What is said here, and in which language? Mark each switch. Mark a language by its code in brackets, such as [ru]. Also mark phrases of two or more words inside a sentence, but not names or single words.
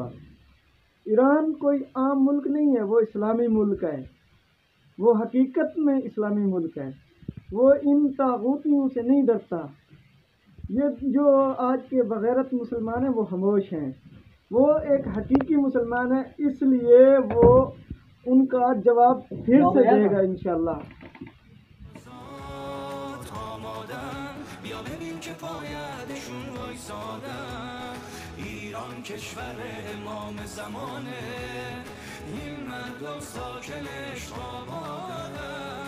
[ur] ایران کوئی عام ملک نہیں ہے، وہ اسلامی ملک ہے، وہ حقیقت میں اسلامی ملک ہے، وہ ان طاغوتیوں سے نہیں ڈرتا۔ یہ جو آج کے بغیرت مسلمان ہیں وہ خاموش ہیں، وہ ایک حقیقی مسلمان ہے، اس لیے وہ ان کا جواب پھر سے دے گا انشاءاللہ۔ [fa] بیا ببین که پایدشون وایسادن. ایران کشور امام زمانه، این مردم ساکنش آبادن.